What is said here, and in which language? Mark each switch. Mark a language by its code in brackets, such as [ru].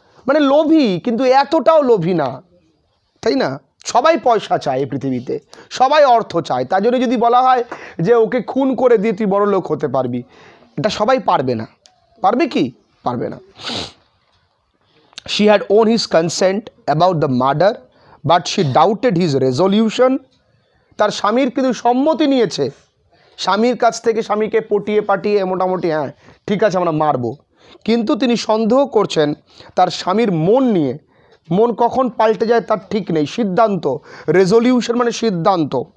[bn] মানে লোভী, কিন্তু এতটাও লোভী না, তাই না? সবাই পয়সা চায় এই পৃথিবীতে, সবাই অর্থ চায়। তার জন্য যদি বলা হয় যে ওকে খুন করে দিয়ে তুই বড় লোক হতে পারবি, এটা সবাই পারবে না। পারবে কি? পারবে না। [en] She had won his consent about the murder, but she doubted his resolution. [bn] তার স্বামীর কিন্তু সম্মতি নিয়েছে, স্বামীর কাছ থেকে স্বামীকে পটিয়ে পাটিয়ে মোটামুটি হ্যাঁ ঠিক আছে আমরা মারবো, কিন্তু তিনি সন্দেহ করছেন তার স্বামীর মন নিয়ে। মন কখন পাল্টে যায় তার ঠিক নেই। সিদ্ধান্ত, রেজলিউশন মানে সিদ্ধান্ত।